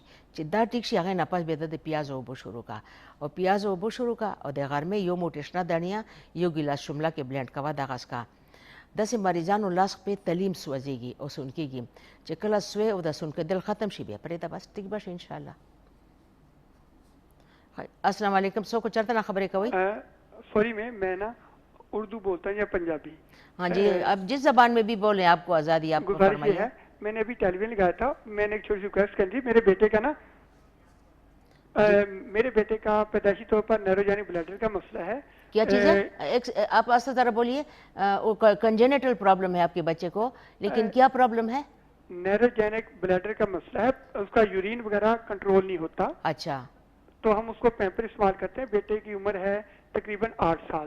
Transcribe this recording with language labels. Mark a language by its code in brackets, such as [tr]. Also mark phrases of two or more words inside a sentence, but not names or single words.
[ps] چې دا ټیک شي هغې نه پس بیا د پیازو اوبه شروع کړه او پیازو اوبه شروع کړه او د غرمې 1 موټې شنه دانیا 1 ګیلاس شمله کې بلینډ کوه دغه څښه. داسې مریضانو لاس پې تلیم سوځېږي او سون کېږي چې کله سوی او د سون کېدل ختم شي بیا پرېږده بس ټیک به شي انشاءالله. [ar] السلام علیکم. [ps] څوک چېرته نه خبرې کوئ؟ [ur] سوری میں نا اردو بولتا ہوں یا پنجابی؟ ہاں جی اب جس زبان میں بھی بولیں آپ کو آزادی. آپ کو فرمائیے. میں نے ابھی ٹیلی ویژن لگایا تھا، میں نے ایک چھوٹی سی ریکویسٹ کر دی. میرے بیٹے کا نا میرے بیٹے کا پیدائشی طور پر [en] neurogenic bladder [ur] کا مسئلہ ہے. کیا چیز ہے؟ آپ آہستہ ذرا بولیے. وہ [en] congenital problem [ur] ہے آپ کے بچے کو، لیکن کیا پرابلم ہے? [en] neurogenic bladder [ur] کا مسئلہ ہے، اس کا یورین وغیرہ کنٹرول نہیں ہوتا. اچھا, تو ہم اس کو پیمپر استعمال کرتے ہیں۔ بیٹے کی عمر ہے تقریباً 8 سال.